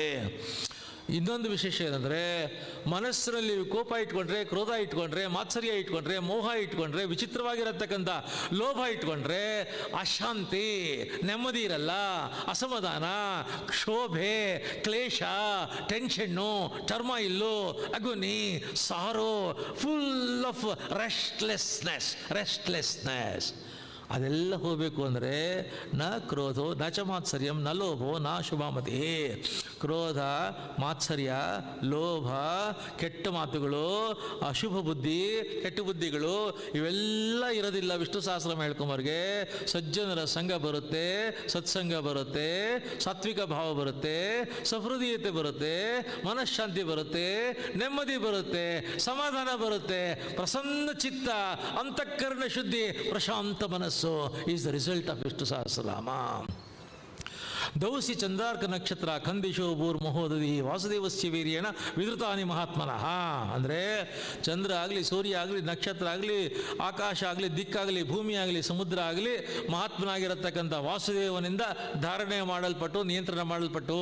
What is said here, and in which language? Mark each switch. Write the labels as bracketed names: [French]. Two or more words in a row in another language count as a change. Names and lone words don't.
[Kannada] ಇನ್ನೊಂದು ವಿಶೇಷ ಏನಂದರೆ ಮನಸ್ಸಿನಲ್ಲಿ ಕೋಪ ಇಟ್ಕೊಂಡ್ರೆ, ಕ್ರೋಧ ಇಟ್ಕೊಂಡ್ರೆ, ಮಾತ್ಸರ್ಯ ಇಟ್ಕೊಂಡ್ರೆ, ಮೋಹ ಇಟ್ಕೊಂಡ್ರೆ, ವಿಚಿತ್ರವಾಗಿರತಕ್ಕಂಥ ಲೋಭ ಇಟ್ಕೊಂಡ್ರೆ ಅಶಾಂತಿ, ನೆಮ್ಮದಿ ಇರಲ್ಲ, ಅಸಮಾಧಾನ, ಕ್ಷೋಭೆ, ಕ್ಲೇಶ, ಟೆನ್ಷನ್ನು, ಟರ್ಮಾಯಿಲ್ಲು, ಅಗುನಿ, ಸಾರೋ, [English] full of restlessness. [Kannada] ಅದೆಲ್ಲ ಹೋಗಬೇಕು ಅಂದರೆ [Sanskrit] ನ ಕ್ರೋಧೋ ನ ಚ ಮಾತ್ಸರ್ಯಂ ನ ಲೋಭೋ ನ ಶುಭಾಮತಿ. [Kannada] ಕ್ರೋಧ, ಮಾತ್ಸರ್ಯ, ಲೋಭ, ಕೆಟ್ಟ ಮಾತುಗಳು, ಅಶುಭ ಬುದ್ಧಿ, ಕೆಟ್ಟ ಬುದ್ಧಿಗಳು ಇವೆಲ್ಲ ಇರೋದಿಲ್ಲ ವಿಷ್ಣು ಸಹಸ್ರನಾಮ ಹೇಳ್ಕೊಂಬರ್ಗೆ. ಸಜ್ಜನರ ಸಂಘ ಬರುತ್ತೆ, ಸತ್ಸಂಗ ಬರುತ್ತೆ, ಸಾತ್ವಿಕ ಭಾವ ಬರುತ್ತೆ, ಸಹೃದಯತೆ ಬರುತ್ತೆ, ಮನಃಶಾಂತಿ ಬರುತ್ತೆ, ನೆಮ್ಮದಿ ಬರುತ್ತೆ, ಸಮಾಧಾನ ಬರುತ್ತೆ, ಪ್ರಸನ್ನ ಚಿತ್ತ, ಅಂತಃಕರಣ ಶುದ್ಧಿ, ಪ್ರಶಾಂತ ಮನಸ್ಸು [English] is the result of Vishnu Sahasranama. [Sanskrit] ದೌಸಿ ಚಂದ್ರಾರ್ಕ ನಕ್ಷತ್ರ ಖಂದಿಶೋ ಭೂರ್ ಮಹೋದಧಿ ವಾಸುದೇವಸ್ಯ ವೀರ್ಯೇಣ ವಿಧೃತಾನಿ ಮಹಾತ್ಮನಃ. [Kannada] ಅಂದರೆ ಚಂದ್ರ ಆಗಲಿ, ಸೂರ್ಯ ಆಗಲಿ, ನಕ್ಷತ್ರ ಆಗಲಿ, ಆಕಾಶ ಆಗಲಿ, ದಿಕ್ಕಾಗಲಿ, ಭೂಮಿ ಆಗಲಿ, ಸಮುದ್ರ ಆಗಲಿ ಮಹಾತ್ಮನಾಗಿರತಕ್ಕಂಥ ವಾಸುದೇವನಿಂದ ಧಾರಣೆ ಮಾಡಲ್ಪಟ್ಟು, ನಿಯಂತ್ರಣ ಮಾಡಲ್ಪಟ್ಟು.